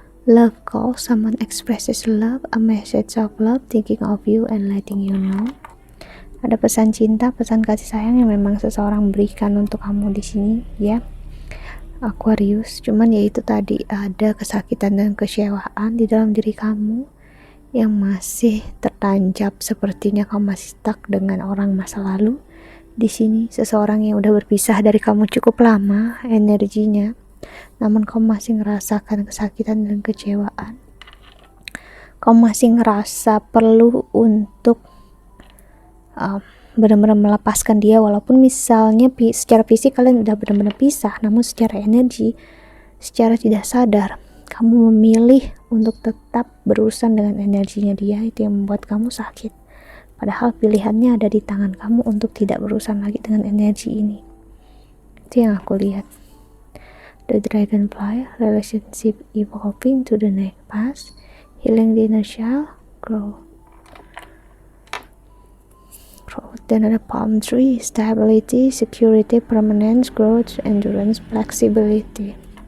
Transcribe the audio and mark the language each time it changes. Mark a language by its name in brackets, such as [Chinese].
[English] Love call, someone expresses love, a message of love, thinking of you and letting you know. [Indonesian] Ada pesan cinta, pesan kasih sayang yang memang seseorang berikan untuk kamu di sini, ya. Aquarius, cuman ya itu tadi, ada kesakitan dan kecewaan di dalam diri kamu yang masih tertancap, sepertinya kamu masih stuck dengan orang masa lalu. Di sini seseorang yang udah berpisah dari kamu cukup lama energinya, namun kamu masih ngerasakan kesakitan dan kecewaan. Kamu masih ngerasa perlu untuk benar-benar melepaskan dia, walaupun misalnya secara fisik kalian udah benar-benar pisah, namun secara energi, secara tidak sadar kamu memilih untuk tetap berurusan dengan energinya dia. Itu yang membuat kamu sakit, padahal pilihannya ada di tangan kamu untuk tidak berurusan lagi dengan energi ini. Itu yang aku lihat. [English] The dragonfly, relationship evolving to the next path, healing the inner child, growth. Then ada palm tree, stability, security, permanence, growth, endurance, flexibility.